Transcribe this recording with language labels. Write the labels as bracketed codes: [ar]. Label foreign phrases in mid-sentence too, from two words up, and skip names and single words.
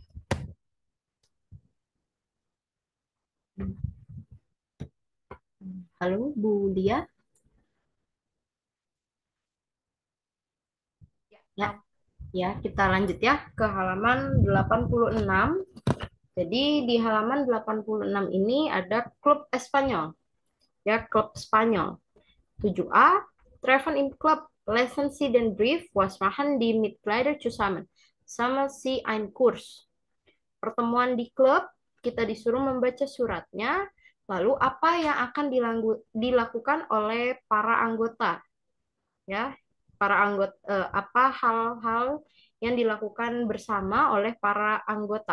[id] Halo, Bu Lia. Ya, ya, kita lanjut ya ke halaman 86. Jadi di halaman 86 ini ada klub Espanyol. Ya, klub Spanyol. [de] 7A, Treffen im Club, Lesson Sie den Brief, was machen die Mitglieder zusammen? Sama si ein Kurs. [id] Pertemuan di klub, kita disuruh membaca suratnya, lalu apa yang akan dilakukan oleh para anggota? Ya, para anggota, apa hal-hal yang dilakukan bersama oleh para anggota?